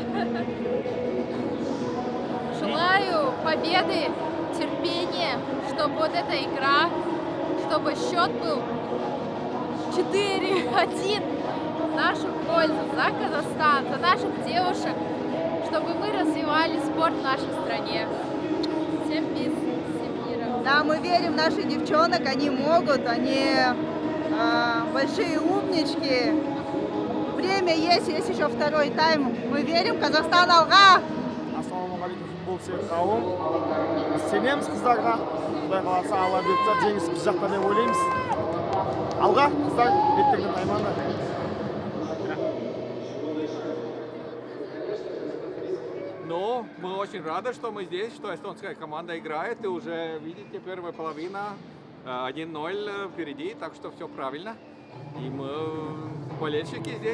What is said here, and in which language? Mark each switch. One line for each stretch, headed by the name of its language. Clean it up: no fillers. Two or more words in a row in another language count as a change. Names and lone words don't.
Russian: Желаю победы, терпения, чтобы вот эта игра, чтобы счет был 4-1 в нашу пользу, за Казахстан, за наших девушек, чтобы мы развивали спорт в нашей стране. Всем пиз, всем мира. Да, мы верим в наших девчонок, они могут, они большие умнички. Время есть еще второй тайм. Мы верим, Казахстан алға!
Kazakh: Ассалаумағалейкум, футбол сүйер қауым. Сенеміз қыздарға. Құдай қаласа алла бұйыртса жеңіс біз жақта деп ойлаймыз. Алға, қыздар, беттеріңді таймаңдар.
Russian: Ну, мы очень рады, что мы здесь, что эстонская команда играет. И уже, видите, первая половина 1-0 впереди, так что все правильно. И мы болельщики здесь.